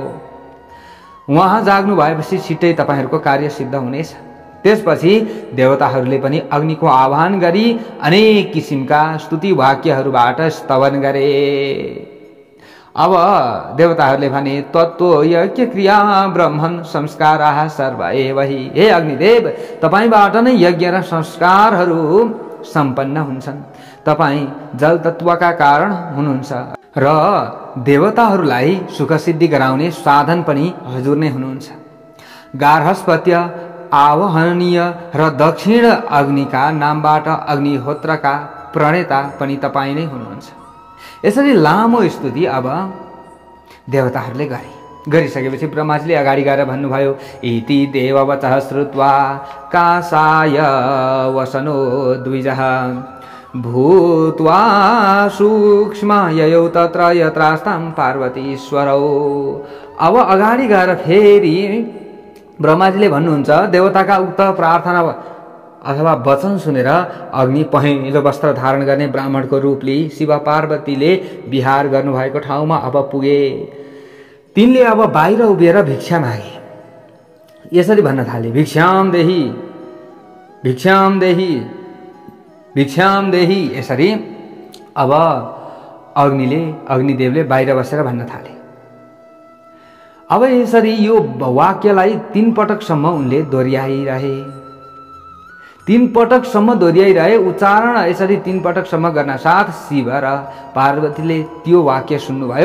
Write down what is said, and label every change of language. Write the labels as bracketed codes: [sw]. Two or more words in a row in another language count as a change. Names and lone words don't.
[ne] उहाँ जाग्नु भएपछि छिट्टै तपाईँहरूको कार्य सिद्ध हुनेछ। त्यसपछि देवताहरूले पनि अग्निको आह्वान गरी अनेक किसिमका स्तुति वाक्यहरूबाट स्तवन गरे। अब देवताहरूले भने, [sa] तत्त्व यज्ञ क्रिया ब्रह्मन् संस्काराः सर्व एव हि। [ne] हे अग्निदेव, तपाईँबाट नै यज्ञ र संस्कारहरू सम्पन्न हुन्छन्। तपाईँ जल तत्त्वका कारण हुनुहुन्छ र देवताहरूलाई सुख सिद्धि गराउने साधन पनि हजुर नै हुनुहुन्छ। गार्हस्पत्य, आवहनीय र दक्षिण अग्निका नामबाट अग्निहोत्रका प्रणेता पनि तपाईँ नै हुनुहुन्छ। यसरी लामो स्तुति अब देवताहरूले गरिसकेपछि ब्रह्माजीले अगाडि गएर भन्नुभयो, [sa] इति देववचः श्रुत्वा कासाय वसनो द्विजः भूत्वा सूक्ष्म ययौ तत्र यत्रास्तां पार्वतीश्वरौ। [ne] अब अगाडि गएर फेरि ब्रह्माजीले भन्नुहुन्छ, देवताका उक्त प्रार्थना अथवा वचन सुनेर अग्नि पहेँलो वस्त्र धारण गर्ने ब्राह्मणको रूप लिई शिव पार्वतीले विहार गर्नुभएको ठाउँमा अब पुगे। तिनले अब बाहिर उभिएर भिक्षा मागे। यसरी भन्न थाले, [sa] भिक्षाम देही, भिक्षाम देही, भिक्षाम देही। [ne] यसरी अब अग्निदेवले बाहिर बसेर भन्न थाले। अब यसरी यो वाक्यलाई 3 पटकसम्म उनले दोहोऱ्याइरहे। 3 पटकसम्म दोहोऱ्याइरहे। उच्चारण यसरी 3 पटकसम्म गर्न साथ शिव र पार्वतीले त्यो वाक्य सुन्नुभयो।